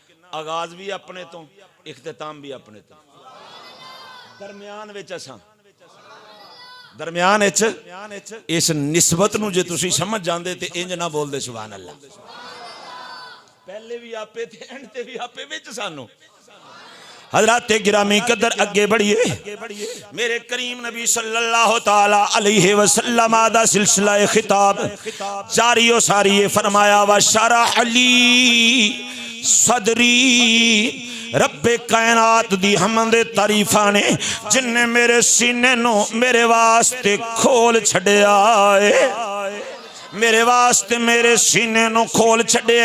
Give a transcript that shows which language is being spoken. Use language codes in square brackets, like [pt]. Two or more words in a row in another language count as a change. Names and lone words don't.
[pa] آغاز بھی اپنے توں، اختتام بھی اپنے توں، درمیان وچ اساں درمیان اس نسبت نوں جے تسیں سمجھ جاندے تے انج نہ بولدے [ar] سبحان الله. [pa] پہلے بھی آپے تھے، اینڈ تے بھی آپے، وچ سانوں. حضرات گرامی قدر اگے بڑھیے. میرے کریم نبی [ar] صلى الله تعالى عليه وسلم [pa] دا سلسلہ خطاب جاری او ساری فرمایا [ar] و شرح علي صدري, [pa] ربِ کائنات دی حمدِ تعریفاں نے جنہے میرے سینے نوں میرے واسطے کھول چھڈیا ہے، میرے واسطے میرے سینے نوں کھول چھڈے.